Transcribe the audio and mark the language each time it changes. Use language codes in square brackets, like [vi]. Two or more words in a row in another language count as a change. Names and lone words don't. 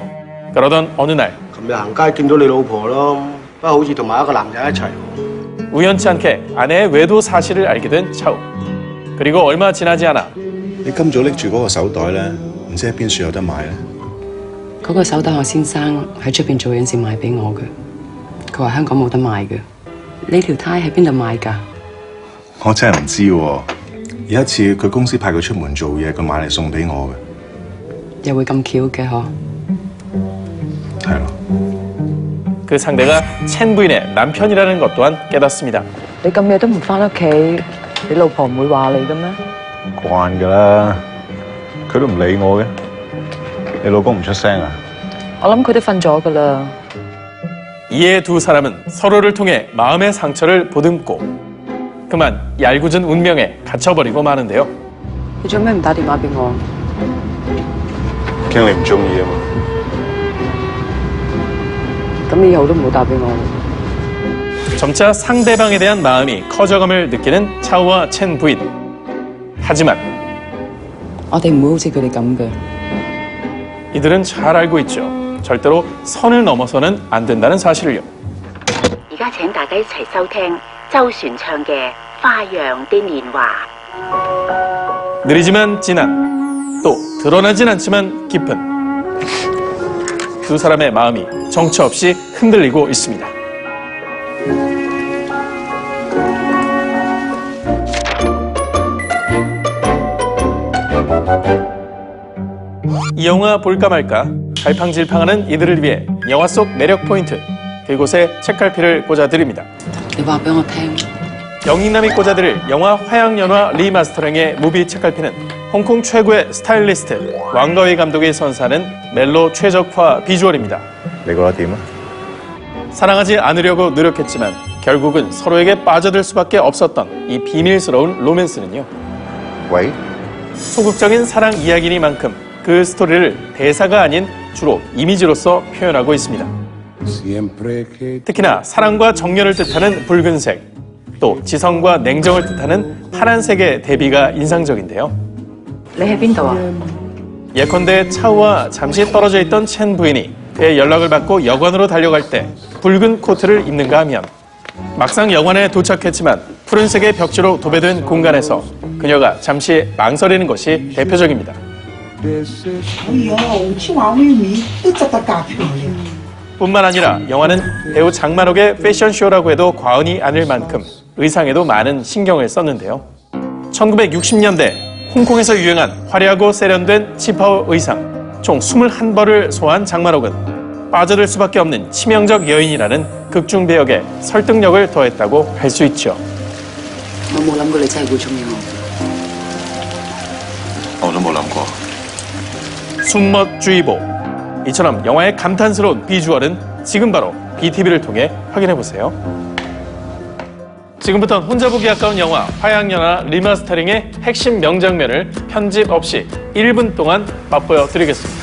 [ko] 그러던 어느 날 우연치 않게 아내의 외도 사실을 알게 된 차우. 그리고 얼마 지나지 않아 [yue] 嗰個手袋我先生喺出邊做嘢時買俾我嘅，佢話香港冇得賣嘅。呢條呔喺邊度買㗎？我真係唔知喎。有一次佢公司派佢出門做嘢，佢買嚟送俾我嘅。又會咁巧嘅嗬？係咯。 [ko] 그 상대가 첸 부인의 남편이라는 것 또한 깨닫습니다. [yue] 你咁夜都唔翻屋企，你老婆唔會話你嘅咩？慣㗎啦，佢都唔理我嘅。你老公唔出聲啊？我諗佢都瞓咗㗎啦。 [ko] 이에 두 사람은 서로를 통해 마음의 상처를 보듬고 그만 얄궂은 운명에 갇혀버리고 마는데요. [yue] 你做咩唔打電話俾我？驚你唔中意啊嘛。咁以後都唔好打俾我。 [ko] 점차 상대방에 대한 마음이 커져감을 느끼는 차우와 첸 부인. 하지만 [yue] 我哋唔會好似佢哋咁嘅。 [ko] 이들은 잘 알고 있죠. 절대로 선을 넘어서는 안 된다는 사실을요. [yue] 而家請大家一齊收聽周璇唱嘅《花樣的年華》。 [ko] 느리지만 진한, 또 드러나진 않지만 깊은 두 사람의 마음이 정처 없이 흔들리고 있습니다. 이 영화 볼까 말까 갈팡질팡하는 이들을 위해 영화 속 매력 포인트, 그곳에 책갈피를 꽂아드립니다. [yue] 你話俾我聽。 [ko] 영익남이 꽂아드릴 영화 화양연화 리마스터링의 무비 책갈피는 홍콩 최고의 스타일리스트 왕가위 감독이 선사하는 멜로 최적화 비주얼입니다. [yue] 你覺得點啊？ [ko] 사랑하지 않으려고 노력했지만 결국은 서로에게 빠져들 수밖에 없었던 이 비밀스러운 로맨스는요. [yue] 喂？ [ko] 소극적인 사랑 이야기니만큼 그 스토리를 대사가 아닌 주로 이미지로서 표현하고 있습니다. 특히나 사랑과 정열을 뜻하는 붉은색, 또 지성과 냉정을 뜻하는 파란색의 대비가 인상적인데요. [yue] 你喺邊度啊？ [ko] 예컨대 차우와 잠시 떨어져 있던 첸 부인이 그의 연락을 받고 여관으로 달려갈 때 붉은 코트를 입는가 하면 막상 여관에 도착했지만 푸른색의 벽지로 도배된 공간에서 그녀가 잠시 망설이는 것이 대표적입니다. 뿐만 아니라 영화는 배우 장만옥의 패션쇼라고 해도 과언이 아닐 만큼 의상에도 많은 신경을 썼는데요. 1960년대 홍콩에서 유행한 화려하고 세련된 치파오 의상, 총 21벌을 소화한 장만옥은 빠져들 수밖에 없는 치명적 여인이라는 극중 배역에 설득력을 더했다고 할 수 있죠. [yue] 我冇諗過你真係會中意我。我都冇諗過。 [ko] 숨멋주의보, 이처럼 영화의 감탄스러운 비주얼은 지금 바로 BTV를 통해 확인해보세요. 지금부터는 혼자 보기 아까운 영화 화양연화 리마스터링의 핵심 명장면을 편집 없이 1분 동안 맛보여 드리겠습니다.